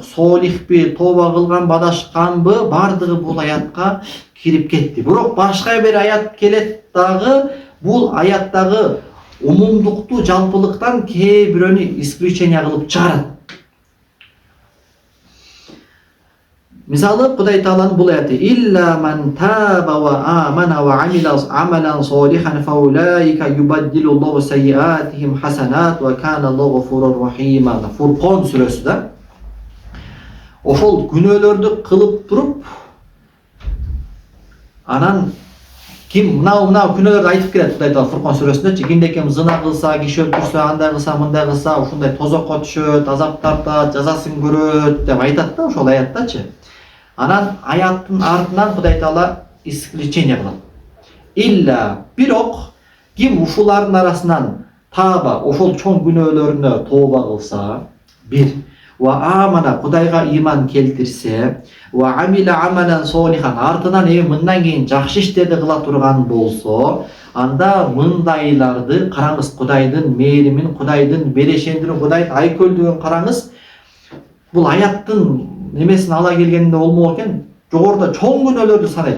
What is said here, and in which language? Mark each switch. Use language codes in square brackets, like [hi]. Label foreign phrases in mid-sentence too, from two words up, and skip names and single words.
[ky] Солихпи, тооба кылган, бадашканбы, бардыгы бул аятка кирип кетти. Бирок башка бир аят келет дагы, бул аяттагы умумдукту, жалпылыктан кээ бирөөнү исключение кылып чыгарат. Мисалы, Кудай Тааланын бул аяты [ar] إلا من تاب وآمن وعمل عملا صالحا فأولئك يبدل الله سيئاتهم حسنات وكان الله غفورا رحيما. [ky] Фуркон сүрөсүдө ошол күнөөлөрдү кылып туруп, анан ким мынау күнөөлөрдү айтып келет Кудай Таала Фуркон сүрөсүндө, кимде ким зына кылса, киши өлтүрсө, андай кылса, мындай кылса, ушундай тозокко түшөт, азап тартат, жазасын көрөт деп айтат да ошол аяттачы. Анан аяттын артынан Кудай Таала исключение кылат. Илля бирок ким ушулардын арасынан таба, ошол чоң күнөөлөрүнө тооба кылса, бир [ar] وآمن [ky] Кудайга иман келтирсе, [ar] وعمل عملا صالحا [ky] артынан мындан кийин жакшы иштерди кыла турган болсо, анда мындайларды караңыз, Кудайдын мээримин, Кудайдын берешендигин, Кудайдын айкөлдүгүн караңыз. Бул аяттын немесин ала келгенде болмок экен, жогоруда чоң күнөөлөрдү санайт.